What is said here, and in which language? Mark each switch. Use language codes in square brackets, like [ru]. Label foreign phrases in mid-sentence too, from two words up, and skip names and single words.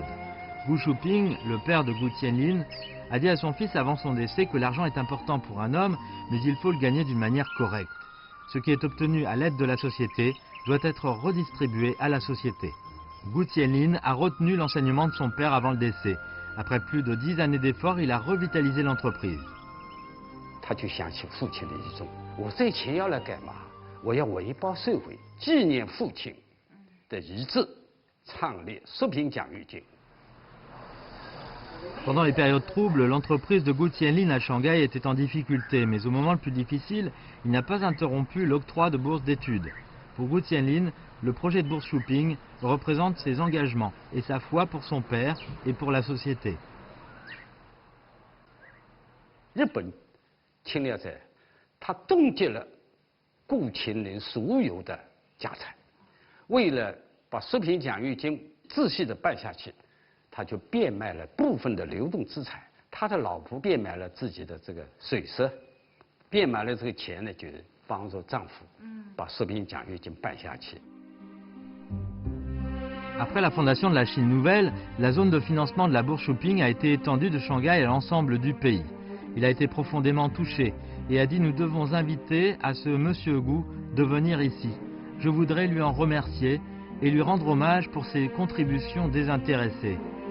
[fr] Gu Shuping, le père de Gu Tianlin, a dit à son fils avant son décès que l'argent est important pour un homme, mais il faut le gagner d'une manière correcte. Ce qui est obtenu à l'aide de la société doit être redistribué à la société. Gu Tianlin a retenu l'enseignement de son père avant le décès. Après plus de 10 années d'efforts, il a revitalisé l'entreprise. [zh] 他就想起父亲的一种，我这钱要来干嘛？我要为报社会，纪念父亲的遗志，创立淑平奖育金。 [fr] Pendant les périodes troubles, l'entreprise de Gu Tianlin à Shanghai était en difficulté, mais au moment le plus difficile, il n'a pas interrompu l'octroi de bourses d'études. Pour Gu Tianlin, le projet de bourse Shuping représente ses engagements et sa foi pour son père et pour la société. [zh] 日本侵略者，他冻结了顾乾林所有的家产，为了把淑平奖育金仔细的办下去。他就变卖了部分的流动资产，他的老婆变卖了自己的这个水蛇，变卖了这个钱呢，就是帮助丈夫把淑平奖育金办下去。 [fr] Après la fondation de la Chine nouvelle, la zone de financement de la bourse Shuping a été étendue de Shanghai à l'ensemble du pays. Il a été profondément touché et a dit: nous devons inviter à ce monsieur Gu de venir ici. Je voudrais lui en remercier et lui rendre hommage pour ses contributions désintéressées.